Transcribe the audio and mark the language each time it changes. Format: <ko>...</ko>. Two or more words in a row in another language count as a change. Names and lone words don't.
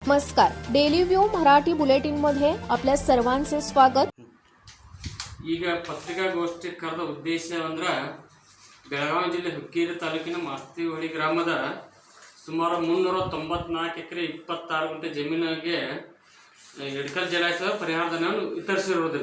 <mr>नमस्कार, डेली व्यू मराठी बुलेटिनमध्ये आपल्या सर्वांचे स्वागत.</mr> <kn>ಈಗ ಪತ್ರಿಕಾಗೋಷ್ಠಿ ಕರೆದ ಉದ್ದೇಶ ಅಂದ್ರೆ ಬೆಳಗಾವಿ ಜಿಲ್ಲೆ ಹುಕ್ಕೇರಿ ತಾಲೂಕಿನ ಮಾಸ್ತಿಹೊಳಿ ಗ್ರಾಮದ ಸುಮಾರು 394 ಎಕರೆ 26 ಗುಂಟೆ ಜಮೀನಿಗೆ ಎಡಕಲ್ ಜಲಾಶಯದ ಪರಿಹಾರಧನವನ್ನು ವಿತರಿಸಿರುವುದಿಲ್ಲ.</kn>